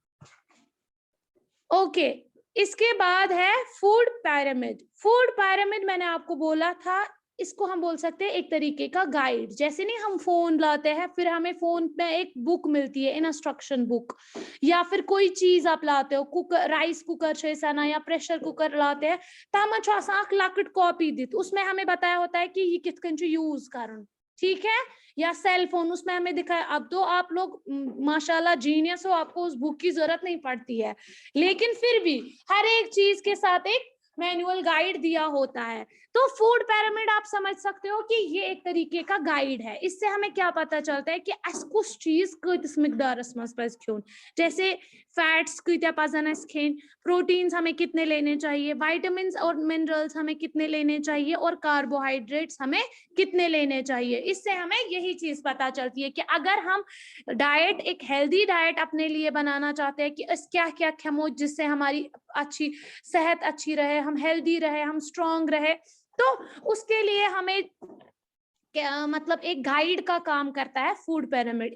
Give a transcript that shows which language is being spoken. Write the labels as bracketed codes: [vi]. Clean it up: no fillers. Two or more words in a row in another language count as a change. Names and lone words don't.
[hi] ओके, इसके बाद है [en] food pyramid. food pyramid [hi] मैंने आपको बोला था, इसको हम बोल सकते हैं एक तरीके का गाइड। जैसे नहीं हम फोन लाते हैं, फिर हमें फोन में एक बुक मिलती है, [en] instruction book, [hi] या फिर कोई चीज आप लाते हो, कुकर, [en] rice cooker [hi] छेसाना या [en] pressure cooker [hi] लाते हैं, [ks] तम लकट कॉपी दी, [hi] उसमें हमें बताया होता है कि ये [ks] कित कंच यूज करन, [hi] ठीक है। या सेल फोन, उसमें हमें दिखाया। अब तो आप लोग माशाल्लाह जीनियस हो, आपको उस बुक की जरूरत नहीं पड़ती है, लेकिन फिर भी हर एक चीज के साथ एक [en] manual guide [hi] दिया होता है। तो [en] food pyramid [hi] आप समझ सकते हो कि ये एक तरीके का गाइड है। इससे हमें क्या पता चलता है कि कुछ चीज किस [ks] मिकदारस मस पज खेन, जैसे फैट्स कत्या पजन खेन, [hi] प्रोटीन्स हमें कितने लेने चाहिए, विटामिन्स और मिनरल्स हमें कितने लेने चाहिए, और कार्बोहाइड्रेट्स हमें कितने लेने चाहिए। इससे हमें यही चीज पता चलती है कि अगर हम डाइट, एक [en] healthy diet [hi] अपने लिए बनाना चाहते हैं कि क्या क्या खेमो जिससे हमारी अच्छी सेहत अच्छी रहे, हम हेल्दी रहे, हम स्ट्रांग रहे, तो उसके लिए हमें क्या मतलब एक गाइड का काम करता है [en] food pyramid.